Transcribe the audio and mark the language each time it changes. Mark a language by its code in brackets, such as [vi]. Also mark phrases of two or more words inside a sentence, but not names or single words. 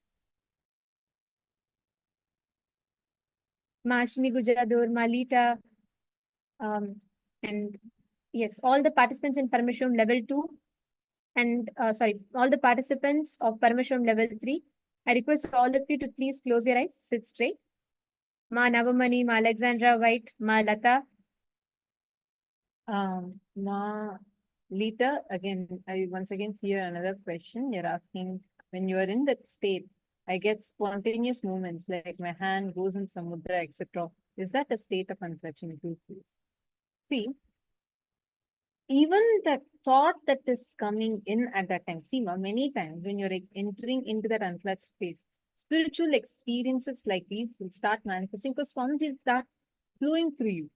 [en] Mashini Gujadur, Malita, and yes, all the participants in Paramashivoham Level 2 and all the participants of Paramashivoham Level 3. I request all of you to please close your eyes, sit straight. Ma Navamani, Ma Alexandra White, Ma Lata. Ma Lita, again, I once again see another question. You're asking, when you are in that state, I get spontaneous movements like my hand goes in samudra, etc. Is that a state of unclutching? Please. See, even the thought that is coming in at that time, see, many times when you're entering into that unclutched space, spiritual experiences like these will start manifesting because forms will start flowing through you.